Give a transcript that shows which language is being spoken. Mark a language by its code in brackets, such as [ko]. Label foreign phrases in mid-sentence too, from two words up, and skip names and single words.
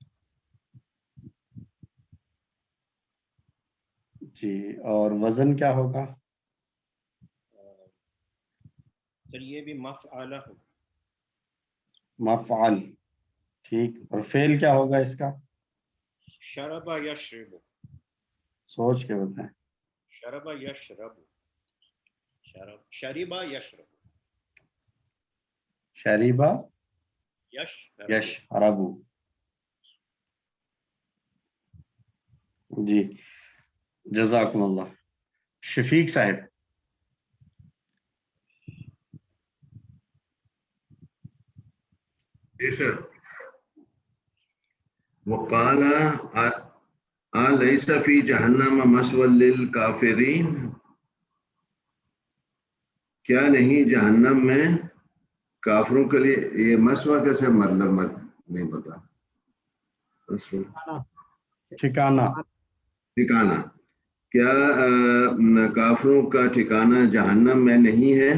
[hi] जी, और वजन क्या होगा? सर ये भी मफ़अला हो। मफ़अल, ठीक। और फेल क्या होगा इसका? [ar] شرب يشرب. [hi] सोच के बताएं। [ar] شرب يشرب، شرب يشرب, شرب يشرب. يشرب. جي، جزاكم الله. [hi] शफीक साहब। जी सर। [ar] وقال أليس في جهنم مثوى للكافرين, [hi] क्या नहीं जहन्नम में काफिरों के लिए, ये मस्वा कैसे मतलब मत नहीं पता, ठिकाना, ठिकाना, क्या काफिरों का ठिकाना जहन्नम में नहीं है?